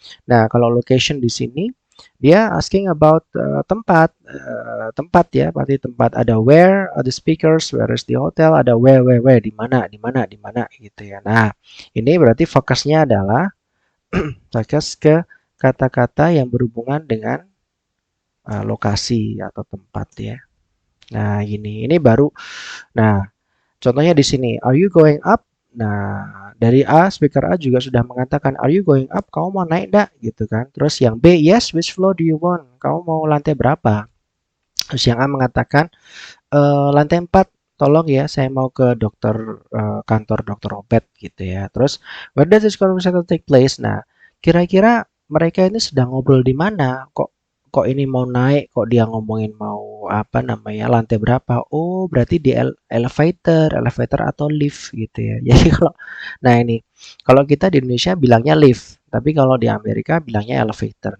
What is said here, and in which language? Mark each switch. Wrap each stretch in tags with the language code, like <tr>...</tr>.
<id>Nah, kalau location di sini dia asking about tempat ya, berarti tempat ada where, ada speakers,</id> <en>where is the hotel,</en> <id>ada where, di mana, di mana gitu ya. Nah, ini berarti fokusnya adalah fokus ke kata-kata yang berhubungan dengan lokasi atau tempat ya. Nah, ini baru. Nah, contohnya di sini,</id> <en>are you going up?</en> <id>Nah, dari A, speaker A juga sudah mengatakan,</id> <en>are you going up?</en> <id>Kamu mau naik enggak? Gitu kan. Terus yang B,</id> <en>yes, which floor do you want?</en> <id>Kamu mau lantai berapa? Terus yang A mengatakan, lantai 4, tolong ya, saya mau ke kantor dokter Obet gitu ya. Terus,</id> <en>where does this conversation take place?</en> <id>Nah, kira-kira mereka ini sedang ngobrol di mana? Kok kok ini mau naik, kok dia ngomongin mau apa namanya lantai berapa? Oh, berarti di elevator atau lift gitu ya. Jadi nah ini kalau kita di Indonesia bilangnya lift, tapi kalau di Amerika bilangnya elevator.</id>